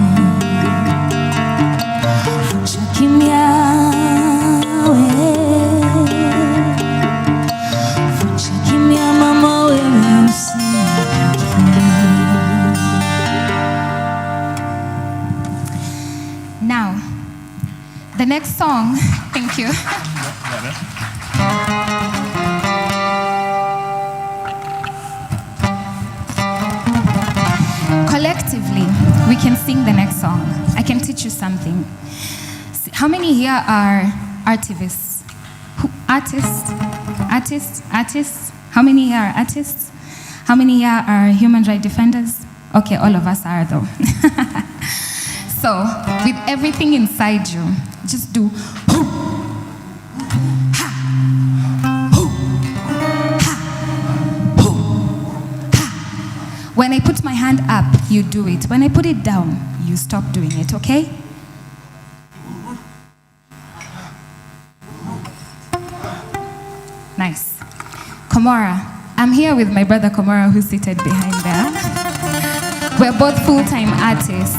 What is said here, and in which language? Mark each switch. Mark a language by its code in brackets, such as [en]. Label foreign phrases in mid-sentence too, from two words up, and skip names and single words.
[sw] Vunja kimya wewe. Vunja kimya mama wewe usikike. [en] Now, the next song, thank you. Collectively, we can sing the next song. I can teach you something. How many here are artivists? Artists? How many here are artists? How many here are human rights defenders? Okay, all of us are though. So, with everything inside you, just do hoo, ha, hoo, ha, hoo, ha. When I put my hand up, you do it. When I put it down, you stop doing it, okay? Nice. Komora. I'm here with my brother Komora, who's seated behind there. We're both full-time artists.